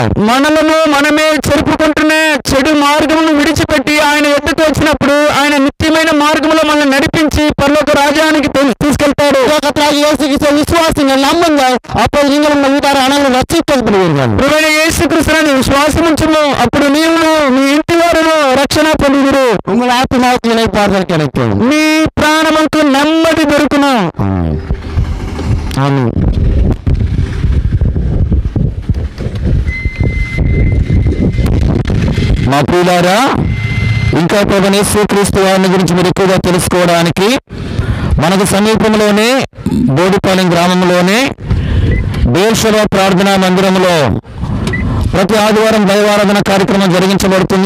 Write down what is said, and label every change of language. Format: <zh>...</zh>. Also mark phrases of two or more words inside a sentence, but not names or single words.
<te>మనలను మనమే చెరుపుకుంటున్న చెడు మార్గమును విడిచిపెట్టి ఆయన ఎద్దకు వచ్చినప్పుడు ఆయన నిత్యమైన మార్గంలో మనల్ని నడిపించి పరలోక రాజ్యానికి తీసుకెళ్తాడు.</te> <ta>கர்த்தராகிய இயேசு கிறிஸ்துவை விசுவாசிங்கள், நம்புங்கள், அப்போது நீங்கள் உங்கள் வீட்டார் அனைவரும் ரட்சிக்கப்படுவீர்கள்.</ta> <te>ప్రభువైన యేసుక్రీస్తుని విశ్వాసముంచుము, అప్పుడు నీవును నీ ఇంటి వారును రక్షణ పొందుదురు.</te> <ta>உங்கள் ஆத்மாவுக்கு இளைப்பாறுதல் கிடைக்கும்.</ta> <te>నీ ప్రాణముకు నెమ్మది దొరుకును.</te> <ta>ஆமென்.</ta> <te>మా ప్రియులారా, ఇంకా ప్రభువైన యేసుక్రీస్తు వారిని గురించి మీరు ఎక్కువగా తెలుసుకోవడానికి మనకు సమీపంలోనే బోడిపాలెం గ్రామంలోనే బేర్షెబ ప్రార్థనా మందిరంలో ప్రతి ఆదివారం దైవారాధన కార్యక్రమం జరిగించబడుతుంది.</te>